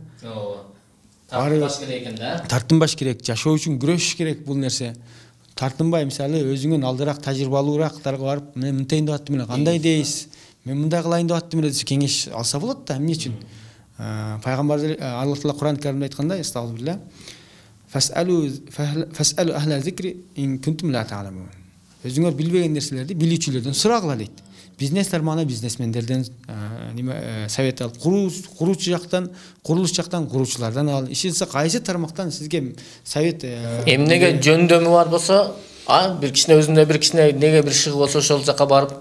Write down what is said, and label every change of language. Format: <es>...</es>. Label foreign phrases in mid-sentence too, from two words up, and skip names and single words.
<ky>Тартынбаш керек экен да. Тартынбаш керек, жашоо үчүн күрөшүш керек бул нерсе. Тартынбай мисалы өзүңөн алдыраак тажрыйбалуураактарга барып, мен мынтейин деп аттым эле, кандай дейсиз? Мен мындай кылайын деп аттым эле, кеңеш алса болот да, эмне үчүн? Пайгамбар Аллах Таала Кур'ан Каримде айткандай, estağfurullah.</ky> <ar>فاسألوا أهل الذكر إن كنتم لا تعلمون.</ar> <ky>Өзүңөр билбеген нерселерди билүүчүлөрдөн сурагыла дейт. Бизнестер мана бизнесмендерден совет алып, куруучу жактан, курулуш жактан куруучулардан ал. Ишинсе кайсы тармактан сизге совет эмнеге жөндөмү бар болсо, бир кишине өзүндө бир кишине неге бир шыгы болсо ошол жака барып,</ky>